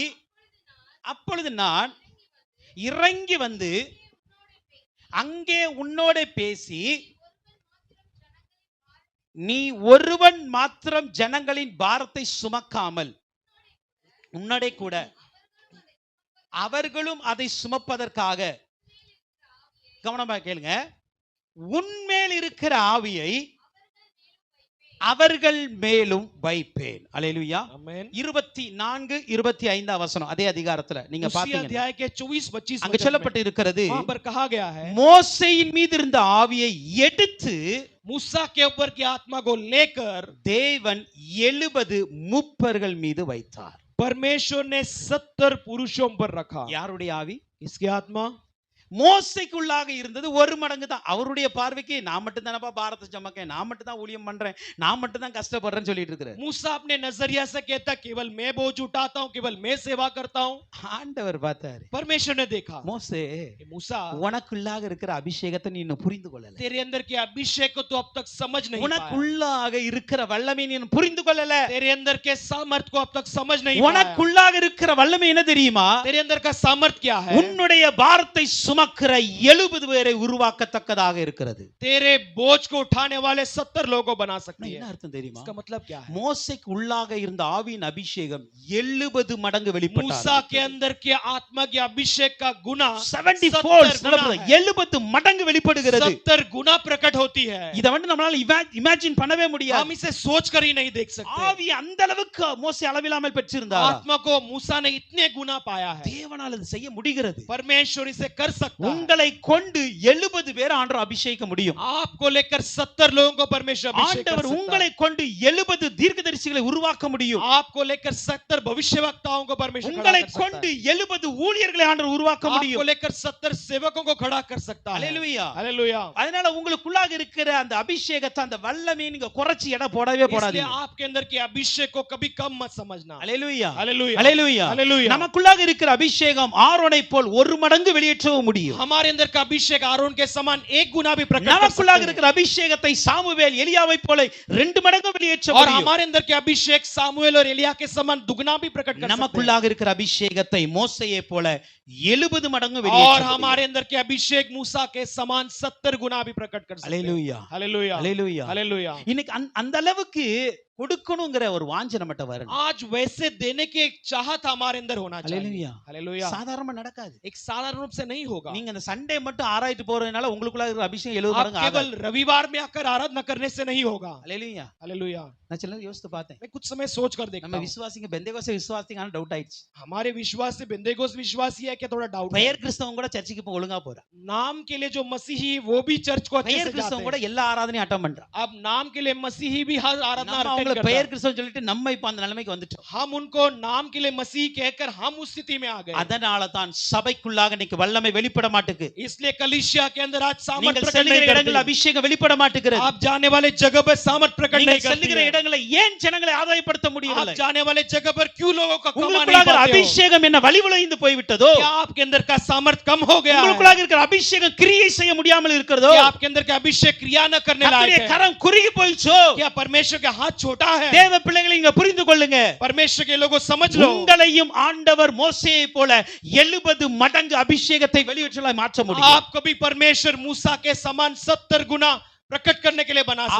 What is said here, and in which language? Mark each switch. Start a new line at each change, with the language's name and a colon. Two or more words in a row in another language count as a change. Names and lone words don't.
Tamil: அப்பொழுது நான் இறங்கி வந்து அங்கே உன்னோட பேசி, நீ ஒருவன் மாத்திரம் ஜனங்களின் பாரத்தை சுமக்காமல் உன்னோட கூட அவர்களும் அதை சுமப்பதற்காக, கவனமா கேளுங்க, உன்மேல் இருக்கிற ஆவியை அவர்கள் மேலும் வைப்பேன். அல்லேலூயா.
Hindi: आमीन.
Tamil: 24 25 வசனம் அதே அதிகாரத்துல நீங்க
Hindi: उसी
Tamil: பாத்தீங்கன்னா
Hindi: अध्याय के 24-25
Tamil: அங்க சொல்லப்பட்டு இருக்கிறது,
Hindi: वहां पर कहा गया है,
Tamil: மோசேயின் மீது இருந்த ஆவியை எடுத்து
Hindi: मूसा के ऊपर की आत्मा को लेकर
Tamil: தேவன் 70 மூப்பர்கள் மீது வைத்தார்.
Hindi: परमेश्वर ने 70 पुरुषों पर रखा.
Tamil: யாருடைய ஆவி?
Hindi: इसकी आत्मा
Tamil: மோசைக்குள்ளாக இருந்தது ஒரு மடங்கு தான். அவருடைய பார்வைக்கு நான் மட்டும் தானப்பா பாரத்தை சுமக்கேன், நான் மட்டும் தான் ஊழியம் பண்றேன், நான் மட்டும் தான் கஷ்டப்படுறேன்னு சொல்லிட்டு இருக்கிறார்.
Hindi: मूसा अपने नजरिया से कहता केवल मैं बोझ उठाता हूँ, केवल मैं सेवा करता हूँ।
Tamil: ஆண்டவர் பார்த்தாரு,
Hindi: परमेश्वर ने देखा
Tamil: மோசே
Hindi: मूसा
Tamil: உனக்குள்ளாக இருக்கிற அபிஷேகத்தை நீ இன்னும் புரிந்து கொள்ளல,
Hindi: तेरे अंदर के अभिषेक को तो अब तक समझ नहीं पाया,
Tamil: உனக்குள்ளாக இருக்கிற வல்லமை நீ இன்னும் புரிந்து கொள்ளல.
Hindi: तेरे अंदर के सामर्थ को अब तक समझ नहीं पाया।
Tamil: உனக்குள்ளாக இருக்கிற வல்லமை என்ன தெரியுமா?
Hindi: तेरे अंदर का सामर्थ क्या है?
Tamil: உன்னுடைய பாரத்தை சுமக்கிற 70 பேரை உருவாக்கத்தக்கதாக இருக்கிறது.
Hindi: तेरे बोझ को उठाने वाले 70 लोगों को बना सकती
Tamil: என்ன
Hindi: है।
Tamil: அர்த்தம் தெரியுமா?
Hindi: इसका मतलब क्या है?
Tamil: மோசேக்கு உள்ளாக இருந்த ஆவியின் அபிஷேகம் 70 மடங்கு வெளிப்பட்டது.
Hindi: मूसा के अंदर के आत्मा के अभिषेक का गुना
Tamil: 70 folds 70 மடங்கு வெளிப்படுகிறது.
Hindi: 70 गुना प्रकट होती है।
Tamil: இத வந்து நம்மளால இமேஜின் பண்ணவே
Hindi: हम
Tamil: முடியாது.
Hindi: इसे सोच कर ही नहीं देख सकते।
Tamil: ஆவி அந்த அளவுக்கு மோசே அளவில்லாமல் பெற்றிருந்தார்.
Hindi: आत्मा को मूसा ने इतने गुना पाया है।
Tamil: தேவனால் அது செய்ய முடிகிறது.
Hindi: परमेश्वर इसे कर सकता है।
Tamil: உங்களை கொண்டு 70 பேர் ஆண்டவர் அபிஷேகிக்க முடியும்.
Hindi: आपको लेकर 70 लोगों को परमेश्वर अभिषेक कर
Tamil: ஆண்டவர்
Hindi: सकता
Tamil: உங்களை
Hindi: है।
Tamil: கொண்டு 70 தீர்க்கதரிசிகளை உருவாக்க முடியும்.
Hindi: आपको लेकर 70 भविष्यवक्ताओं को परमेश्वर खड़ा
Tamil: உங்களை
Hindi: कर सकता
Tamil: கொண்டு
Hindi: है।
Tamil: 70 ஊழியர்களை ஆண்டவர் உருவாக்க
Hindi: आपको
Tamil: முடியும்.
Hindi: लेकर 70 सेवकों को खड़ा कर सकता है।
Tamil: அல்லேலூயா.
Hindi: हालेलुया।
Tamil: அதனால உங்களுக்குள்ளாக இருக்கிற அந்த அபிஷேகத்தை அந்த வல்லமையை நீங்க குறைச்சி எடை போடவே
Hindi: इसलिए
Tamil: போடாதீங்க.
Hindi: आपके अंदर के अभिषेक को कभी कम मत समझना।
Tamil: அல்லேலூயா.
Hindi: हालेलुया।
Tamil: அல்லேலூயா.
Hindi: हालेलुया।
Tamil: நமக்குள்ளாக இருக்கிற அபிஷேகம் ஆரோனை போல் ஒரு மடங்கு வெளியேற்றவும் முடியும்.
Hindi: हमारे अंदर का अभिषेक आरोन के समान एक गुना भी प्रकट कर
Tamil: நமக்குள்ளாக
Hindi: सकते हैं।
Tamil: இருக்கிற அபிஷேகத்தை சாமுவேல் எலியாவை போல 2 மடங்கு வெளியேற்ற
Hindi: और
Tamil: முடியும்.
Hindi: हमारे अंदर के अभिषेक सामुएल और एलिया के समान दुगना भी प्रकट कर सकते हैं।
Tamil: நமக்குள்ளாக இருக்கிற அபிஷேகத்தை மோசேயை போல 70 மடங்கு
Hindi: और
Tamil: வெளியேற்ற
Hindi: हमारे अंदर के अभिषेक मूसा के समान 70 गुना भी प्रकट कर सकते हैं।
Tamil: அல்லேலூயா.
Hindi: हालेलुया।
Tamil: அல்லேலூயா.
Hindi: हालेलुया।
Tamil: இன்னைக்கு அந்த அளவுக்கு கொடுக்கணும்ங்கற ஒரு வாஞ்சை நம்மட்ட வரணும்.
Hindi: आज वैसे देने की एक चाहत हमारे अंदर होना चाहिए।
Tamil: அல்லேலூயா.
Hindi: हालेलुया।
Tamil: சாதாரணமா நடக்காது.
Hindi: एक साधारण रूप से नहीं होगा।
Tamil: நீங்க அந்த சண்டே மட்டும் ஆராய்ச்சி போறதுனால உங்களுக்குள்ள இருக்கிற அபிஷேகம் 70
Hindi: आप
Tamil: மடங்கு
Hindi: केवल
Tamil: ஆகாது.
Hindi: रविवार में आकर आराधना करने से नहीं होगा।
Tamil: அல்லேலூயா.
Hindi: हालेलुया।
Tamil: நான் சில நேரம் யோசித்து பார்த்தேன்.
Hindi: मैं कुछ समय सोच कर देखता
Tamil: நம்ம
Hindi: हूं।
Tamil: விசுவாசிங்க பெந்தேகோஸ்தே விசுவாசிங்கன்னு டவுட் ஆயிடுச்சு.
Hindi: हमारे विश्वास से बेंतेकोस्त विश्वासी है क्या? थोड़ा डाउट है।
Tamil: பெயர் கிறிஸ்தவங்க கூட சர்ச்சுக்கு போய் ஒழுங்கா போறா.
Hindi: नाम के लिए जो मसीही वो भी चर्च को अच्छे
Tamil: பெயர்
Hindi: से जाते
Tamil: கிறிஸ்தவங்க கூட
Hindi: हैं।
Tamil: எல்லா ஆராதனையும் அட்டெண்ட் பண்றா.
Hindi: अब नाम के लिए मसीही भी हर आराधना
Tamil: நம்ம
Hindi: अटेंड
Tamil: அவங்கள
Hindi: करता
Tamil: பெயர்
Hindi: है।
Tamil: கிறிஸ்தவம் சொல்லிட்டு நம்ம இப்ப அந்த நிலைமைக்கு வந்துட்டோம்.
Hindi: हम उनको नाम के लिए मसीह कहकर हम उस स्थिति में आ गए।
Tamil: அதனால தான் சபைக்குள்ளாக இன்னைக்கு வல்லமை வெளிப்பட மாட்டேங்குது.
Hindi: इसलिए कलीसिया के अंदर आज सामर्थ
Tamil: நீங்கள்
Hindi: प्रकट
Tamil: செல்லுகிற
Hindi: नहीं
Tamil: இடங்களில்
Hindi: करती।
Tamil: அபிஷேகம் வெளிப்பட மாட்டேங்குது.
Hindi: आप जाने वाले जगह पर सामर्थ प्रकट
Tamil: நீங்கள்
Hindi: नहीं करती
Tamil: செல்லுகிற
Hindi: है।
Tamil: இடங்களை ஏன் ஜனங்களை ஆதாயப்படுத்த
Hindi: आप
Tamil: முடியவில்லை?
Hindi: जाने वाले जगह पर क्यों लोगों का कमा नहीं
Tamil: உங்களுக்குள்ளாக
Hindi: पाते हो?
Tamil: அபிஷேகம் என்ன வலிவுலைந்து போய்விட்டதோ?
Hindi: क्या आपके अंदर का सामर्थ कम हो गया है?
Tamil: உங்களுக்குள்ளாக இருக்கிற அபிஷேகம் கிரியை செய்ய முடியாமல் இருக்கிறதோ?
Hindi: क्या आपके अंदर का अभिषेक क्रिया न करने लायक
Tamil: கர்த்தருடைய
Hindi: है?
Tamil: கரம் குறுகி போயிச்சோ?
Hindi: क्या परमेश्वर का हाथ छोटा है?
Tamil: தேவ பிள்ளைகளை இங்க புரிந்து கொள்ளுங்க.
Hindi: परमेश्वर के लोगों समझ लो।
Tamil: உங்களையும் ஆண்டவர் மோசேயை போல 70 மடங்கு அபிஷேகத்தை வெளியேற்றலாய் மாற்ற முடியும்.
Hindi: आपको भी परमेश्वर मूसा के समान 70 गुना प्रकट करने के लिए बना सकता